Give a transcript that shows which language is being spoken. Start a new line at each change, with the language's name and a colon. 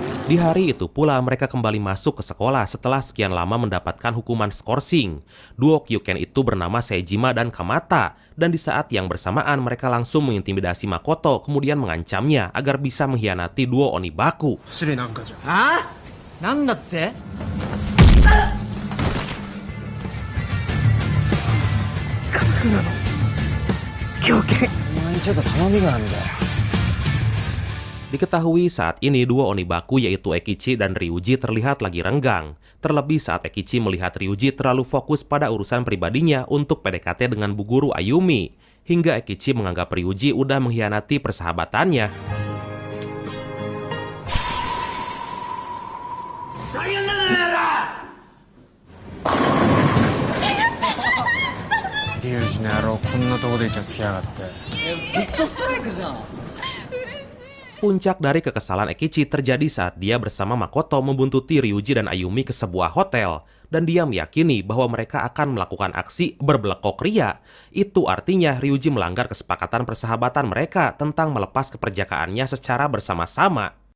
Indonesian: Di hari itu pula mereka kembali masuk ke sekolah setelah sekian lama mendapatkan hukuman skorsing. Duo Kyuken itu bernama Seijima dan Kamata, dan di saat yang bersamaan mereka langsung mengintimidasi Makoto kemudian mengancamnya agar bisa mengkhianati duo Onibaku.
Japanese: ああなんだってお前にちょっと頼みがあるんだよ
Indonesian: Diketahui saat ini dua Onibaku yaitu Ekichi dan Ryuji terlihat lagi renggang. Terlebih saat Ekichi melihat Ryuji terlalu fokus pada urusan pribadinya untuk PDKT dengan Bu Guru Ayumi. Hingga Ekichi menganggap Ryuji udah mengkhianati persahabatannya.
Japanese: Ryuji の野郎こんなとこでイチャつきやがって。ずっとストライクじゃん
Indonesian: Puncak dari kekesalan Ekichi terjadi saat dia bersama Makoto membuntuti Ryuji dan Ayumi ke sebuah hotel. Dan dia meyakini bahwa mereka akan melakukan aksi berbelekok ria. Itu artinya Ryuji melanggar kesepakatan persahabatan mereka tentang melepas keperjakaannya secara bersama-sama.